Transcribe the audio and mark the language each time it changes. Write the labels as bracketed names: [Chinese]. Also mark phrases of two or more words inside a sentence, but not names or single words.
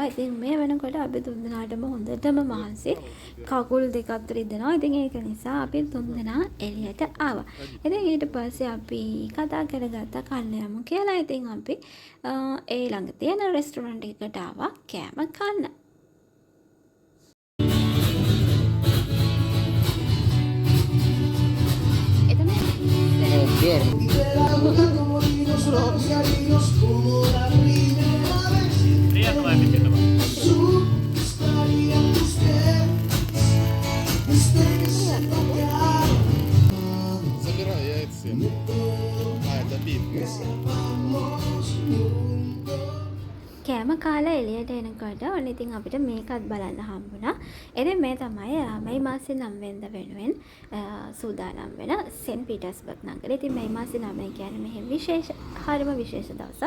[Sinhala] ඉතින් මේ වෙනකොට අපි තුන්දෙනාටම හොඳටම මහන්සි කකුල් දෙකත් රිදෙනවා. ඉතින් ඒක නිසා අපි තුන්දෙනා එළියට ආවා. ඉතින් ඊට පස්සේ අපි කතා කරගත්තා කන්න යමු කියලා. ඉතින් අපි ඒ ළඟ තියෙන රෙස්ටොරන්ට් එකකට ආවා කෑම කන්න. [Russian] Приятного аппетита вам. Забирай, я это съем. Это биф. [Sinhala] කෑම කාලා එළියට එනකොට ඔන්න ඉතින් අපිට මේකත් බලන්න හම්බුණා. ඉතින් මේ තමයි මේ මාසේ 9 වෙනිදා වෙනුවෙන් සූදානම් වෙන සෙන්ට් පීටර්ස්බර්ග් නගරේ. ඉතින් මේ මාසේ 9 කියන්නේ මෙහෙම විශේෂ හරිම විශේෂ දවසක්.